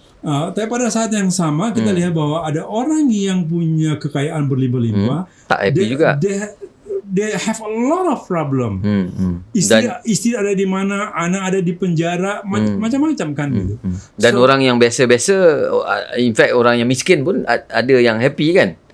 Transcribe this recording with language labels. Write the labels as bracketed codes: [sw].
[ms] Tapi pada saat yang sama kita lihat bahwa ada orang yang punya kekayaan berlimpah-limpah, tak happy juga. [en] They have a lot of problem. [ms] Istri ada di mana, anak ada di penjara, macam-macam kan gitu. Dan orang yang biasa-biasa, in fact orang yang miskin pun ada yang happy kan.